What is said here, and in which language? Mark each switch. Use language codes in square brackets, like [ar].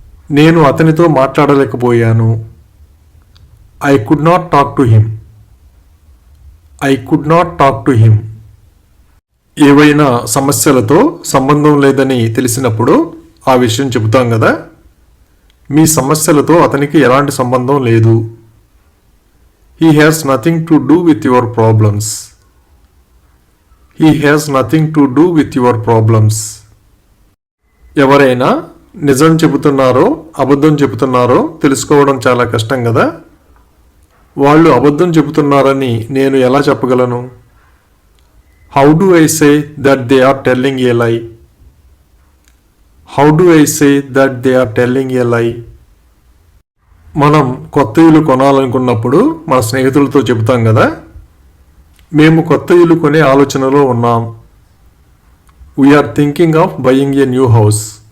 [te] నేను అతనితో మాట్లాడలేకపోయాను. [en] I could not talk to him. I could not talk to him. [te] ఏవైనా సమస్యలతో సంబంధం లేదని తెలిసినప్పుడు ఆ విషయం చెబుతాం కదా. మీ సమస్యలతో అతనికి ఎలాంటి సంబంధం లేదు. [en] He has nothing to do with your problems. He has nothing to do with your problems. [te] ఎవరైనా నిజం చెబుతున్నారో అబద్ధం చెబుతున్నారో తెలుసుకోవడం చాలా కష్టం కదా. వాళ్ళు అబద్ధం చెబుతున్నారని నేను ఎలా చెప్పగలను? [en] How do I say that they are telling a lie? How do I say that they are telling a lie? [te] మనం కొత్త ఇల్లు కొనాలనుకున్నప్పుడు మన స్నేహితులతో చెబుతాం కదా. మేము కొత్త ఇల్లు కొనే ఆలోచనలో ఉన్నాం. [en] We are thinking of buying a new house.